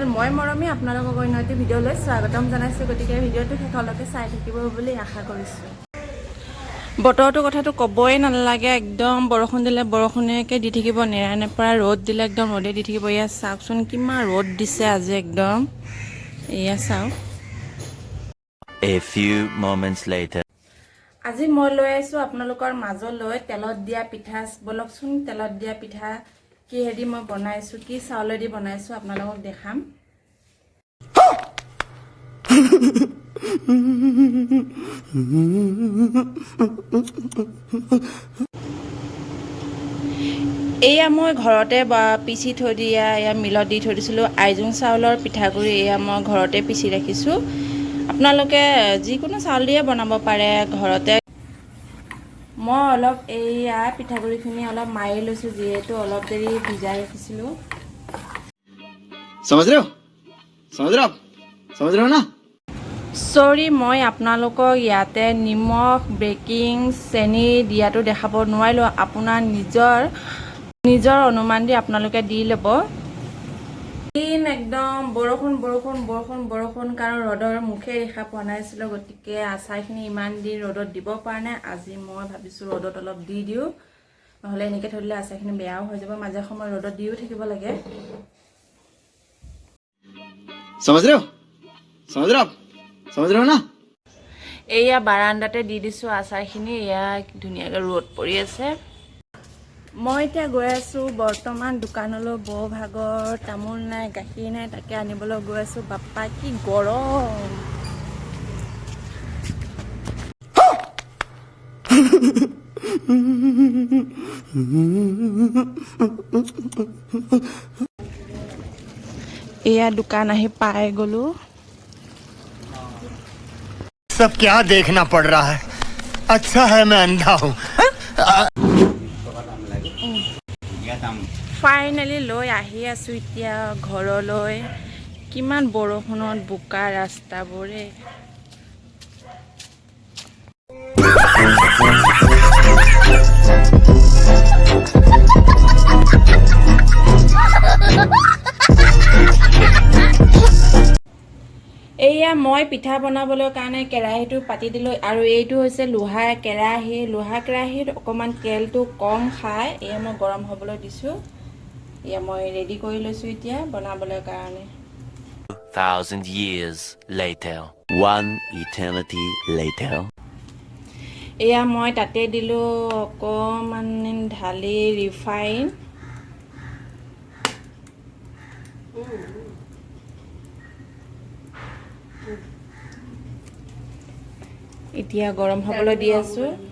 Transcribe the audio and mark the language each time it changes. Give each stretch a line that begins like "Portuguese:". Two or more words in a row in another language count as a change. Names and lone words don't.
Assamese: মই মৰমী আপোনালোকক অন্য এটি ভিডিঅ'লৈ স্বাগতম জনাইছোঁ। গতিকে ভিডিঅ'টো শেষলৈকে চাই থাকিব বুলি আশা কৰিছোঁ। বতৰটোৰ কথাটো ক'বই নালাগে, একদম বৰষুণ দিলে বৰষুণেকে দি থাকিব, নেৰানেপেৰা ৰ'দ দিলে একদম ৰ'দে দি থাকিব। এয়া চাওকচোন কিমান ৰ'দ দিছে আজি একদম। এয়া চাওক।
English: A few moments later.
Assamese: আজি মই লৈ আহিছোঁ আপোনালোকৰ মাজলৈ তেলত দিয়া পিঠা। বলকচোন তেলত দিয়া পিঠা কিহেদি মই বনাইছোঁ, কি চাউলেদি বনাইছোঁ আপোনালোকক দেখাম। এয়া মই ঘৰতে পিচি থৈ দিয়া, এয়া মিলত দি থৈ দিছিলোঁ আইজোং চাউলৰ পিঠাগুড়ি। এয়া মই ঘৰতে পিচি ৰাখিছোঁ। আপোনালোকে যিকোনো চাউল দিয়ে বনাব পাৰে ঘৰতে। মই অলপ এয়া পিঠাগুড়িখিনি অলপ মাৰি লৈছোঁ, যিহেতু অলপ দেৰি ভিজাই ৰাখিছিলোঁ।
Hindi: समझ रहे हो ना?
Assamese: চৰি, মই আপোনালোকক ইয়াতে নিমখ, বেকিং, চেনি দিয়াটো দেখাব নোৱাৰিলোঁ। আপোনাৰ নিজৰ অনুমান দি আপোনালোকে দি ল'ব। একদম বৰষুণ, কাৰণ ৰ'দৰ মুখে দেখা পোৱা নাছিলোঁ। গতিকে আচাৰখিনি ইমান দিন ৰ'দত দিব পৰা নাই। আজি মই ভাবিছোঁ ৰ'দত অলপ দি দিওঁ, নহ'লে এনেকৈ থৈ দিলে আচাৰখিনি বেয়াও হৈ যাব। মাজে সময়ে ৰ'দত দিও থাকিব লাগে।
Hindi: समझ रहे हो ना?
Assamese: এয়া বাৰান্দাতে দি দিছোঁ আচাৰখিনি। এয়া ধুনীয়াকৈ ৰ'দ পৰি আছে। মই এতিয়া গৈ আছোঁ বৰ্তমান দোকানলৈ। বৌ ভাগৰ তামোল নাই, গাখীৰ নাই, তাকে আনিবলৈ গৈ আছোঁ। বাপ্পা কি গৰম! এয়া দোকান আহি পাই গ'লো।
Hindi: सब क्या देखना पड़ रहा है? अच्छा है मैं अंधा हूँ।
Assamese: ফাইনেলি লৈ আহি আছোঁ এতিয়া ঘৰলৈ। কিমান বৰষুণত বোকা ৰাস্তাবোৰে। এয়া মই পিঠা বনাবলৈ কাৰণে কেৰাহীটো পাতি দিলোঁ, আৰু এইটো হৈছে লোহাৰ কেৰাহী। লোহাৰ কেৰাহীত অকণমান তেলটো কম খায়। এয়া মই গৰম হ'বলৈ দিছোঁ। এয়া মই ৰেডি কৰি লৈছোঁ এতিয়া বনাবলৈ কাৰণে।
English: 1,000 years later. One eternity later.
Assamese: এয়া মই তাতে দিলোঁ অকণমান ঢালি ৰিফাইন। এতিয়া গৰম হ'বলৈ দি আছোঁ।